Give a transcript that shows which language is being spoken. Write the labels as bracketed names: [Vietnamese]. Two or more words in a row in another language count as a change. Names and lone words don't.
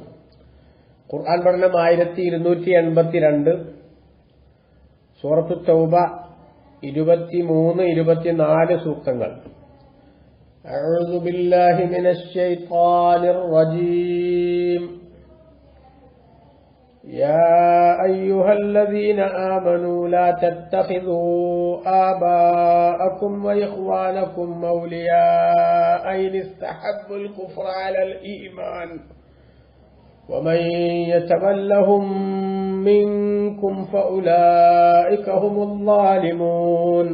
[Malayalam] ഖുർആൻ പഠനം 1282, സൂറത്തു തൗബ 23-24 സൂക്തങ്ങൾ. [Arabic] أعوذ بالله من الشيطان الرجيم. يا أيها الذين آمنوا لا تتخذوا آباءكم وإخوانكم أولياء إن استحبوا الكفر على الإيمان ومن يتولهم منكم فأولئك هم الظالمون.